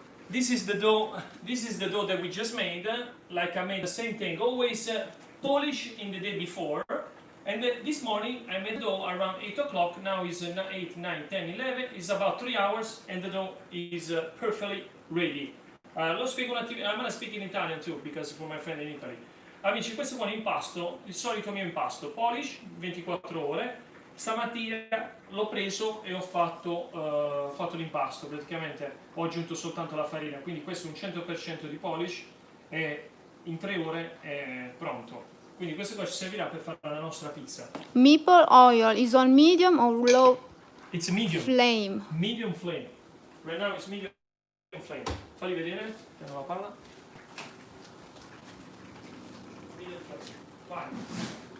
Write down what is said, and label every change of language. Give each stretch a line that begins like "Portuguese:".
English: This is the dough. This is the dough that we just made. Like I made the same thing. Always polish in the day before. And this morning I made dough around 8 o'clock. Now it's 8, 9, 10, 11. It's about 3 hours and the dough is perfectly ready.
Italian: Lo spiego un attimo.
English: I'm gonna speak in Italian too because for my friend in Italy.
Italian: Amici, questo è un impasto, il solito mio impasto, polish 24 ore. Stamattina l'ho preso e ho fatto l'impasto, praticamente ho aggiunto soltanto la farina, quindi questo è un 100% di polish e in 3 ore è pronto. Quindi questo qua ci servirà per fare la nostra pizza.
English: Maple oil is on medium or low It's medium. flame? Medium flame. Right now it's medium flame.
Italian: Falli vedere, prendo la palla.
English: Medium flame. Vai.